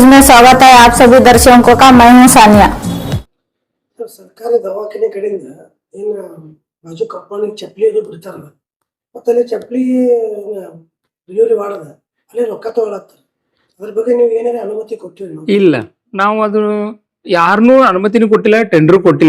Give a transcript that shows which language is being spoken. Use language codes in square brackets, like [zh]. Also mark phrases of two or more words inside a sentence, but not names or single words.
[hi] स्वागत है आप सभी दर्शकों का। मैं हूं सानिया। [kn] ಸರ್ಕಾರಿ ದವಾಖಾನೆ ಕಡೆಯಿಂದ ಏನು ಬಾಜು ಕಂಪೌಂಡ್ ಚಪ್ಪಲಿ ಅದು ಬಿಡ್ತಾರಲ್ಲ, ಮತ್ತೆ ಅಲ್ಲಿ ಚಪ್ಪಲಿ ಡೆಲಿವರಿ ಮಾಡದ ಅಲ್ಲಿ ರೊಕ್ಕ ತಗೊಳತ್ತಾರ. ಅದ್ರ ಬಗ್ಗೆ ನೀವು ಏನಾರ ಅನುಮತಿ ಕೊಟ್ಟಿರಿ? ಇಲ್ಲ, ನಾವು ಅದು ಯಾರನ್ನೂ ಅನುಮತಿನೂ ಕೊಟ್ಟಿಲ್ಲ, ಟೆಂಡರ್ ಕೊಟ್ಟಿಲ್ಲ.